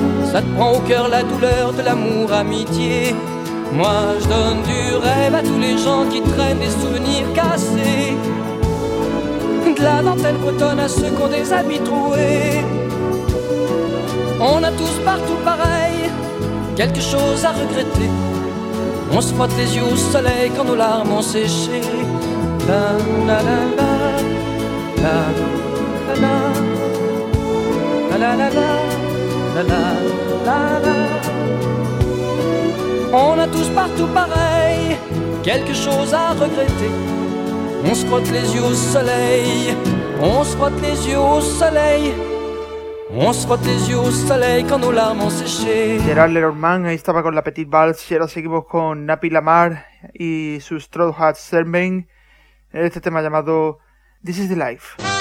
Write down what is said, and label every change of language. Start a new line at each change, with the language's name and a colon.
French: Ça te prend au cœur la douleur de l'amour, amitié. Moi je donne du rêve à tous les gens qui traînent des souvenirs cassés. De la dentelle bretonne à ceux qui ont des habits troués. On a tous partout pareil, quelque chose à regretter. On se frotte les yeux au soleil quand nos larmes ont séché. La la la la la la la la la la la la la la. On a tous partout pareil, quelque chose à regretter. On se frotte les yeux au soleil, on se frotte les yeux au soleil. On se frotte les yeux au soleil quand nos larmes ont séché.
Spanish: Gérard Lenormand, ahí estaba con la Petite Valse, y ahora seguimos con Nappy Lamar y su Straw Hat Sermon, este tema llamado This is the Life.